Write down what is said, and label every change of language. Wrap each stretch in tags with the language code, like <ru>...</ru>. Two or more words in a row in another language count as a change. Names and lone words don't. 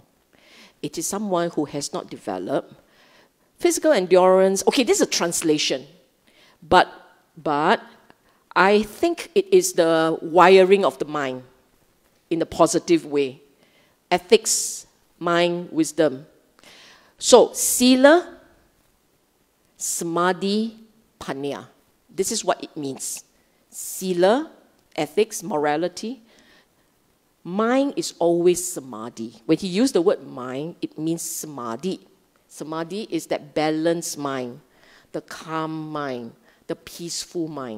<en>It is someone who has not developed physical endurance. Okay, this is a translation. But I think it is the wiring of the mind in a positive way. Ethics, mind, wisdom. So,</en> <pi>sila, samadhi, panya.</pi> <en>This is what it means. Sila, ethics, morality. Mind is always samadhi. When he used the word mind, it means samadhi. Samadhi is that balanced mind, the calm mind, the peaceful mind.</en>